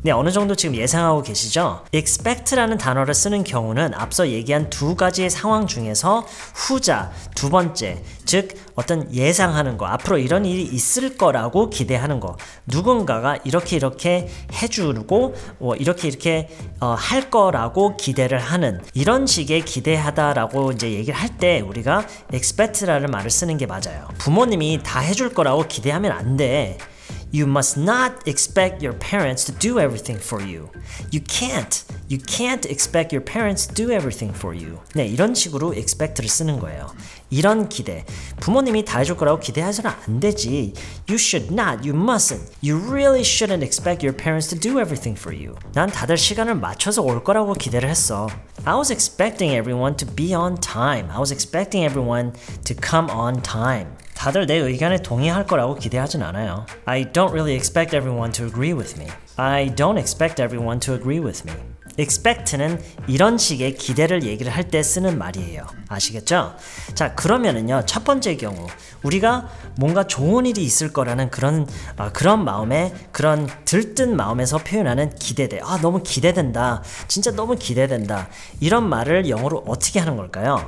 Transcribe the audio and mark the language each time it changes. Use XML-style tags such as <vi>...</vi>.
<ko>네, 어느 정도 지금 예상하고 계시죠? expect라는 단어를 쓰는 경우는 앞서 얘기한 두 가지의 상황 중에서 후자, 두 번째, 즉 어떤 예상하는 거, 앞으로 이런 일이 있을 거라고 기대하는 거, 누군가가 이렇게 해주고 이렇게 할 거라고 기대를 하는, 이런 식의 기대하다라고 이제 얘기를 할 때 우리가 expect라는 말을 쓰는 게 맞아요. 부모님이 다 해줄 거라고 기대하면 안 돼.</ko> <en>You must not expect your parents to do everything for you. You can't expect your parents to do everything for you.</en> <ko>네, 이런 식으로 expect를 쓰는 거예요. 이런 기대. 부모님이 다 해줄 거라고 기대해서는 안 되지.</ko> <en>You should not, you mustn't. You really shouldn't expect your parents to do everything for you.</en> <ko>난 다들 시간을 맞춰서 올 거라고 기대를 했어.</ko> <en>I was expecting everyone to be on time. I was expecting everyone to come on time.</en> <ko>다들 내 의견에 동의할 거라고 기대하진 않아요.</ko> <en>I don't really expect everyone to agree with me. I don't expect everyone to agree with me.</en> <ko>expect는 이런 식의 기대를 얘기를 할 때 쓰는 말이에요. 아시겠죠? 자, 그러면은요, 첫 번째 경우 우리가 뭔가 좋은 일이 있을 거라는 그런 마음에, 그런 들뜬 마음에서 표현하는 기대돼. 너무 기대된다, 진짜 너무 기대된다, 이런 말을 영어로 어떻게 하는 걸까요?</ko>